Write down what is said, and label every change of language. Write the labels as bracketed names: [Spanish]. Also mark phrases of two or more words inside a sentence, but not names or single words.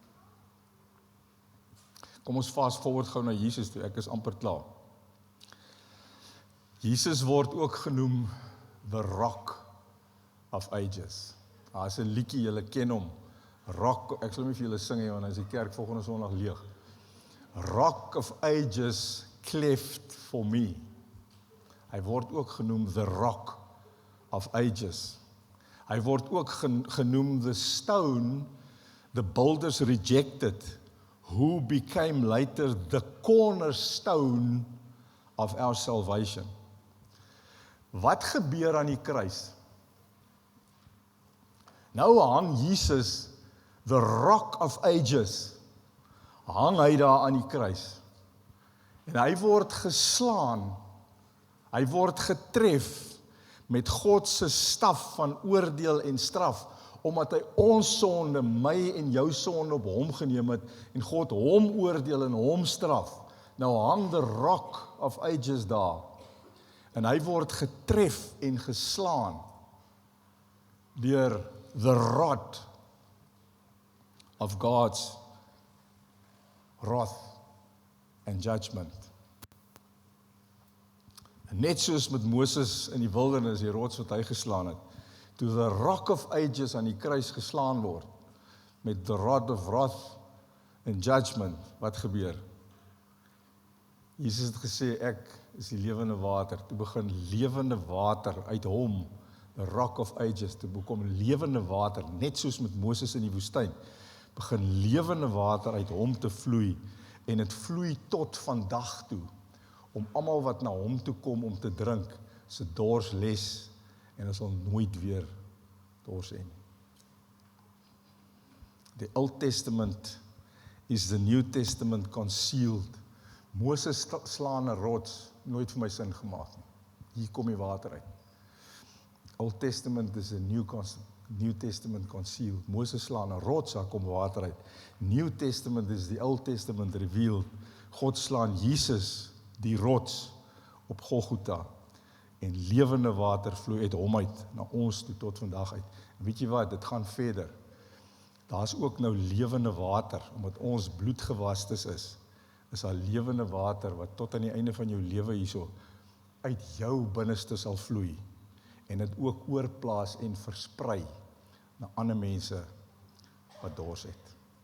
[Afrikaans] Kom ons [English] fast forward [Afrikaans] gou na Jesus toe, ek is amper klaar. Jesus word ook genoem [English] the Rock of Ages. [Afrikaans] Daar is 'n liedjie, julle ken hom. Rock, ek sal nie vir julle sing nie, want as die kerk volgende Sondag leeg. [English] Rock of Ages cleft for me. [Afrikaans] Hy word ook genoem [English] the Rock of Ages. [Afrikaans] Hy word ook genoem [English] the stone the builders rejected, who became later the cornerstone of our salvation. [Afrikaans] Wat gebeur aan die kruis? Nou hang Jesus, [English] the Rock of Ages, [Afrikaans] hang hy daar aan die kruis. En hy word geslaan, hy word getref met God se staf van oordeel en straf, omdat hy ons sonde, my en jou sonde op hom geneem het, en God hom oordeel en hom straf. Nou hang [English] the Rock of Ages [Afrikaans] daar, en hy word getref en geslaan deur [English] the rod of God's wrath and judgment. [Afrikaans] En net soos met Moses in die wildernis, die rots wat hy geslaan het, toe [English] the Rock of Ages [Afrikaans] aan die kruis geslaan word, met [English] the rod of wrath and judgment, [Afrikaans] wat gebeur? Jesus het gesê, ek is die lewende water. Toe begin lewende water uit hom, [English] the Rock of Ages, [Afrikaans] toe bekom lewende water, net soos met Moses in die woestyn, begin lewende water uit hom te vloei, en het vloei tot vandag toe, om almal wat na hom toe kom om te drink, se dors les, en ons sal nooit weer dors hê nie. [English] The Old Testament is the New Testament concealed. [Afrikaans] Moses slaan 'n rots, nooit vir my sin gemaak nie. Hier kom die water uit. [English] Old Testament is a New Testament concealed. [Afrikaans] Moses slaan 'n rots, daar kom water uit. [English] New Testament is the Old Testament revealed. [Afrikaans] God slaan Jesus, die rots, op Golgotha. En lewende water vloei uit hom uit, na ons toe tot vandag uit. En weet jy wat, dit gaan verder. Daar's ook nou lewende water, omdat ons bloedgewastes is daar lewende water, wat tot aan die einde van jou lewe hierso, uit jou binneste sal vloei, en dit ook oorplaas en versprei, na ander mense, wat dors het.